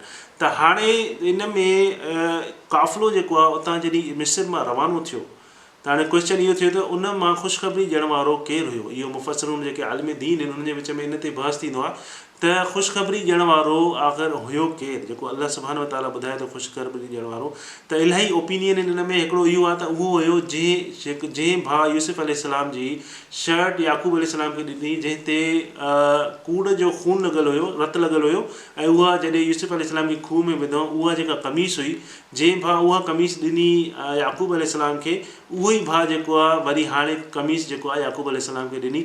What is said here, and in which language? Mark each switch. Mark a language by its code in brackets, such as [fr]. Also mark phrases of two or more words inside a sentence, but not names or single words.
[sd] त हाणे इन में काफ़िलो जेको आहे उतां जॾहिं मिस्र मां रवानो थियो त हाणे क्वेश्चन इहो थियो त उन मां ख़ुशख़बरी ॾियण वारो केरु हुयो। इहो मुफ़स्सिरून जेके आलिम दीन आहिनि उन्हनि जे विच में इन ते बहस थींदो आहे त ख़ुशख़बरी ॾियण वारो आख़िर हुयो केरु, जेको अलाह [ar] سبحانه وتعالى [sd] ॿुधाए थो ख़ुशख़बरी ॾियण वारो। त इलाही ओपिनियन आहिनि इन में। हिकिड़ो इहो आहे त उहो हुयो जंहिं भाउ यूसुफ अलैहिस्सलाम जी शर्ट याकूब अलैहिस्सलाम खे ॾिनी, जंहिं ते कूड़ जो खून लॻल हुयो, रत लॻल हुयो ऐं उहा जॾहिं यूसुफ अलैहिस्सलाम खे खूह में विधो उहा जेका कमीस हुई, जंहिं भाउ उहा कमीस ॾिनी याकूब अलैहिस्सलाम खे, उहो ई भाउ जेको आहे वरी हाणे कमीस जेको आहे याकूब अलैहिस्सलाम खे ॾिनी।